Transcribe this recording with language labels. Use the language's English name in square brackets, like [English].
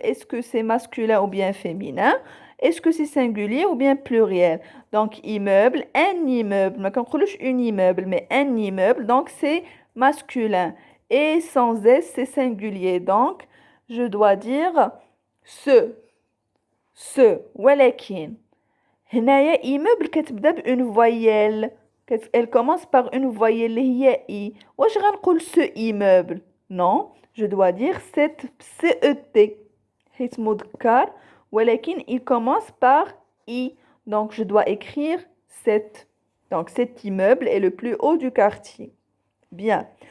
[French] Est-ce que c'est masculin ou bien féminin? Est-ce que c'est singulier ou bien pluriel? Donc, immeuble, un immeuble. [Arabic] ما كنقولوش [French] une immeuble, mais un immeuble. Donc, c'est masculin. Et sans S, c'est singulier. Donc, je dois dire ce. [Arabic] ولكن هنايا immeuble كتبدا بune voyelle. [French] Elle commence par une voyelle اللي هي I. [Arabic] واش غنقول [French] ce immeuble? Non, je dois dire cette CET. [Arabic] حيت مذكر ولكن [French] il commence par I. Donc je dois écrire cette. Donc cet immeuble est le plus haut du quartier. Bien.